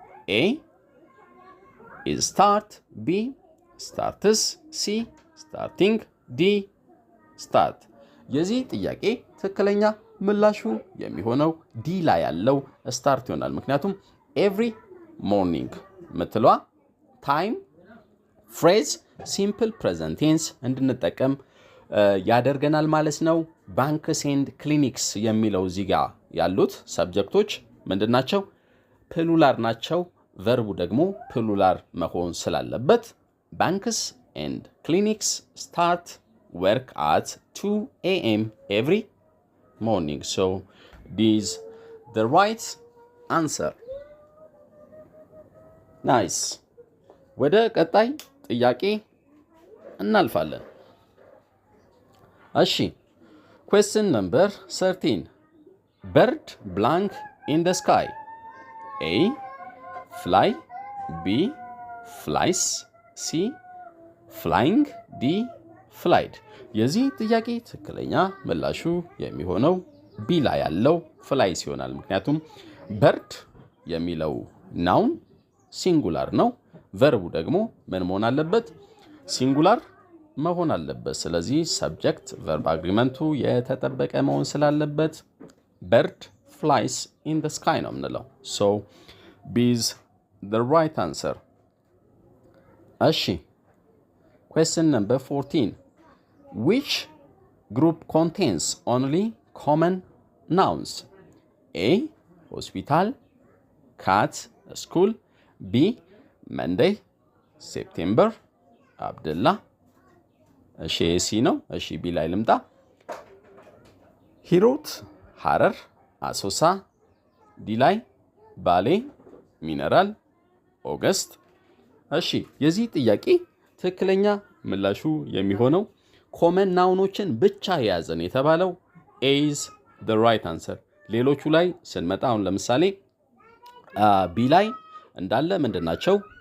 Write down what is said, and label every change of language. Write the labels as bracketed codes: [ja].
[en] A is start, B starts, C starting, D start. [am] የዚህ ጥያቄ ትክክለኛ ምላሹ የሚሆነው ዲ ላይ ያለው ስታርት ይሆናል። ምክንያቱም ኤቭሪ ሞርኒንግ ምትሏ ታይም ፍሬዝ ሲምፕል ፕሬዘንት ቴንስ እንድንጠቀም ያደርገናል ማለት ነው። ባንክስ ኤንድ ክሊኒክስ የሚለው እዚህ ጋር ያሉት ሰብጀክቶች ምንድናቸው? ፕሉራል ናቸው። ቨርቡ ደግሞ ፕሉራል መሆን ስላለበት ባንክስ ኤንድ ክሊኒክስ ስታርት [en] work at 2 a.m. every morning. So this is the right answer. Nice. [am] ወደ ቀጣይ ጥያቄ እናልፋለን። እሺ [en] question number 13 bird blank in the sky. A fly, B flies, C flying, D [am] ፍላይድ። የዚህ ጥያቄ ትክክለኛ ምላሹ የሚሆነው ቢ ላይ ያለው ፍላይስ ይሆናል። ምክንያቱም በርድ የሚለው ናውን ሲንጉላር ነው። ቨርቡ ደግሞ ምን መሆን አለበት? ሲንጉላር መሆን አለበት። ስለዚህ ሰብጀክት ቨርብ አግሪመንቱ የተጠበቀ መሆን ስላለበት በርድ ፍላይስ ኢን ዘ ስካይ ነው የምንለው። ሶ ቢ ኢዝ ዘ ራይት አንሰር። እሺ [en] question number 14 which group contains only common nouns? A hospital, cat, school, B Monday, September, Abdullah. [am] እሺ ሲ ነው። እሺ ቢ ላይ ልምጣ። ሂሩት፣ ሐረር፣ አሶሳ፣ ዲ ላይ ባሌ፣ ሚነራል፣ ኦገስት። እሺ የዚህ ጥያቄ ትክክለኛ ምላሹ የሚሆነው ኮመን ናውኖችን ብቻ የያዘን የተባለው [en] A is the right answer። [am] ሌሎቹ ላይ ስንመጣ አሁን ለምሳሌ ቢ ላይ እንዳለ ምንድናቸው?